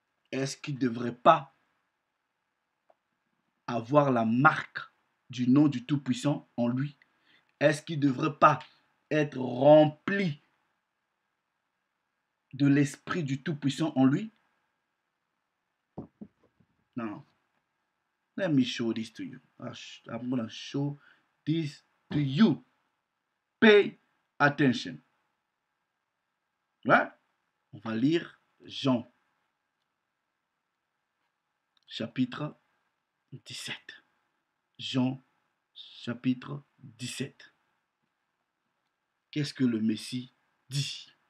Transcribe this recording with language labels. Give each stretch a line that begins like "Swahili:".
French: Est-ce qu'il ne devrait pas avoir la marque du nom du Tout-Puissant en lui? Est-ce qu'il ne devrait pas être rempli de l'esprit du Tout-Puissant en lui?
English: Non. Let me show this to you. I'm going to show this to you. Pay attention. Ouais?
French: On va lire Jean, chapitre 17. Jean, chapitre 17. Qu'est-ce que le Messie dit?